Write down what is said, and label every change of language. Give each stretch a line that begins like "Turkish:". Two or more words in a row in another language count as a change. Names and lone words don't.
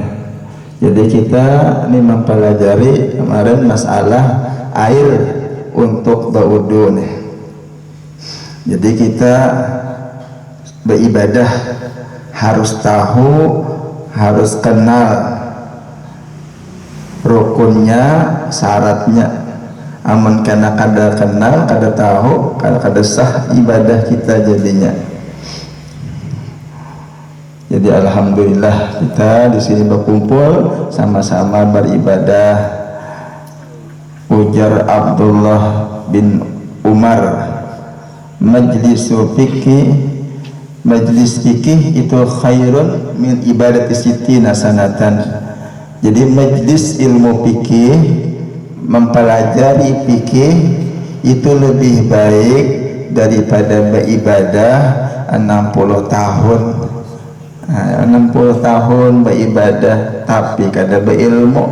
Indonesian: Jadi kita ini mempelajari kemarin masalah air untuk berwudu nih. Jadi kita beribadah harus tahu, harus kenal rukunnya, syaratnya.
Banjar: Amun karena kada kenal, kada tahu, kada sah ibadah kita jadinya.
Indonesian: Jadi alhamdulillah kita di sini berkumpul sama-sama beribadah. Ujar Abdullah bin Umar, majlis fikih itu
Arabic: خير من عبادة ستين سنة.
Indonesian: Jadi majlis ilmu fikih, mempelajari fikih itu lebih baik daripada beribadah 60 tahun.
Banjar: 60 tahun beribadah tapi kada berilmu.